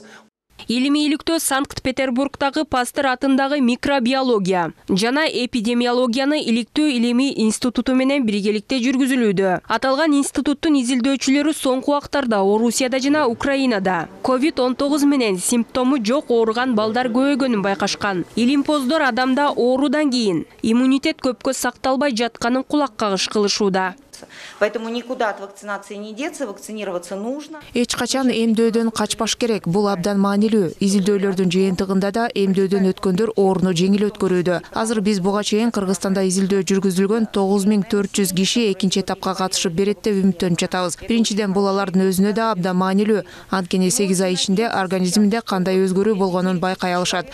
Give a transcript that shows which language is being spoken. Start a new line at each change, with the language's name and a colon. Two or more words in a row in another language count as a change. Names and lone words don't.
Kyrgyz: Илимий иликтөө Санкт-Петербургдагы Пастер атындагы микробиология жана эпидемиологияны иликтөө илимий институту менен биргеликте жүргүзүлүүдө. Аталган институттун изилдөөчүлөрү соңку убактарда Орусияда жана Украинада COVID-19 менен симптому жок ооруган балдар көбөйгөнүн байкашкан. Илимпоздор адамда оорудан кийин иммунитет көпкө сакталбай жатканын кулак кагыш кылышууда.
Russian: Поэтому никуда от вакцинации не деться, вакцинироваться нужно.
Kyrgyz: Эч качан эмдөөдөн качпаш керек. Бул абдан маанилүү. Изилдөөлөрдүн жыйынтыгында да эмдөөдөн өткөндөр ооруну жеңил өткөрүүдө. Азыр биз буга чейин Кыргызстанда изилдөө жүргүзүлгөн 9400 киши экинчи этапка катышып берет деп үмүттөнүп жатабыз. Биринчиден бул алардын өзүнө да абдан маанилүү. Анткени 8 ай ичинде организминде кандай өзгөрүү болгонун байкай алышат.